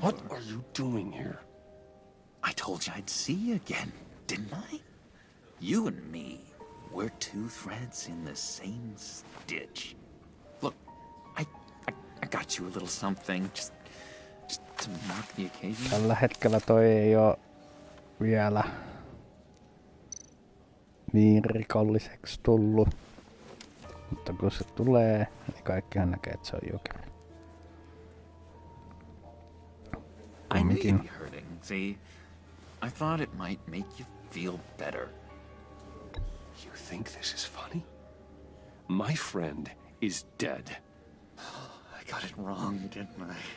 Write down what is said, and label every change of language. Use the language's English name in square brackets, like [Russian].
[English] What are you doing here? I told you I'd see you again, didn't I? You and me, we're 2 threads in the same stitch. Look, I got you a little something, just to mark the occasion. [Finnish] Tällä hetkellä toi ei oo vielä niin rikolliseksi tullut. Mutta kun se tulee, niin kaikkihan näkee, että se on jokeri. [English] I knew you'd be hurting, see? I thought it might make you feel better. You think this is funny? My friend is dead. I got it wrong, didn't I?